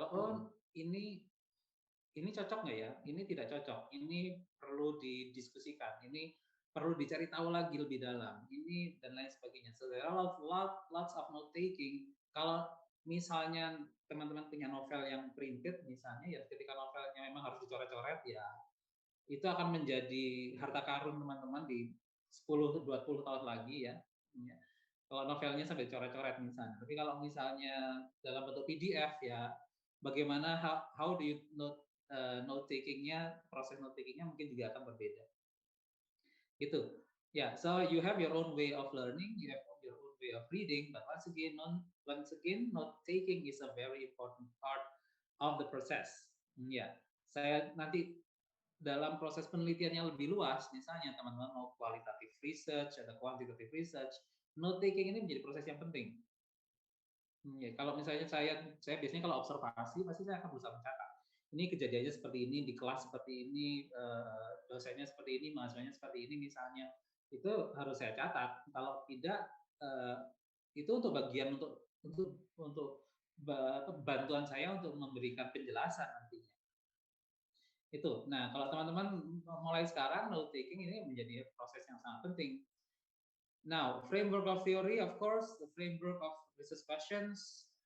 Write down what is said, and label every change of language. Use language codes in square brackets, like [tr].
[id] Kalau ini cocok nggak ya? Ini tidak cocok. Ini perlu didiskusikan. Ini perlu dicari tahu lagi lebih dalam. Ini dan lain sebagainya. [en] So there are lots of note taking. [id] Kalau misalnya teman-teman punya novel yang printed, misalnya ya ketika novelnya memang harus dicoret-coret ya, itu akan menjadi harta karun teman-teman di 10-20 tahun lagi ya. Kalau novelnya sampai coret-coret misalnya. Tapi kalau misalnya dalam bentuk PDF ya, bagaimana [en] how do you [id] note takingnya, proses note takingnya mungkin juga akan berbeda. Gitu. [en] Yeah, so you have your own way of learning, you have your own way of reading, but once again, note taking is a very important part of the process. [id] Ya, saya nanti dalam proses penelitian yang lebih luas, misalnya teman-teman mau qualitative research, ada quantitative research, note taking ini menjadi proses yang penting. Ya, kalau misalnya saya biasanya kalau observasi pasti saya akan berusaha mencatat. Ini kejadiannya seperti ini, di kelas seperti ini, dosennya seperti ini, mahasiswanya seperti ini misalnya. Itu harus saya catat. Kalau tidak, itu untuk bagian untuk bantuan saya untuk memberikan penjelasan nantinya. Itu. Nah, kalau teman-teman mulai sekarang, note taking ini menjadi proses yang sangat penting. [en] Now, framework of theory, of course, the framework of research questions.